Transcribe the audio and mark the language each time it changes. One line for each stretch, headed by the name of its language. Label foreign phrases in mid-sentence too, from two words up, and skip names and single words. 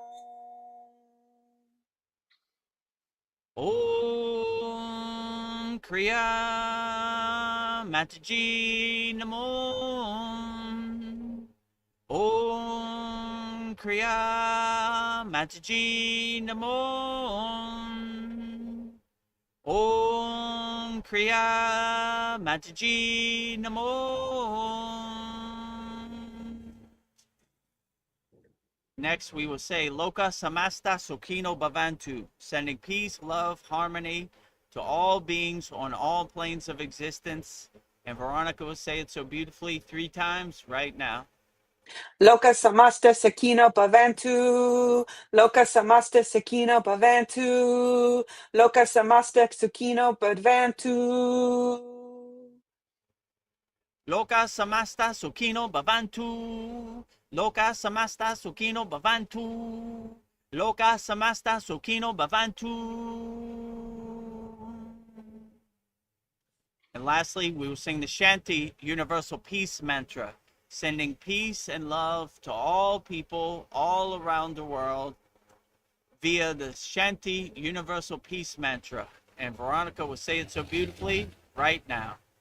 Sanskrit: Om Kriya Mataji Namo. Om Kriya Mataji Namo. Om Kriya Mataji Namo.
English: Next, we will say
Sanskrit: Loka Samasta Sukhino Bhavantu,
English: sending peace, love, harmony to all beings on all planes of existence. And Veronica will say it so beautifully 3 times right now.
Sanskrit: Loka samasta sakino bhavantu. Loka samasta sakino bhavantu. Loka samasta sakino bhavantu. Loka samasta sukino bhavantu. Loka samasta sukino bhavantu. Loka samasta sukino bhavantu.
English: And lastly, we will sing the Shanti Universal Peace Mantra, sending peace and love to all people all around the world via the Shanti Universal Peace Mantra. And Veronica will say it so beautifully right now.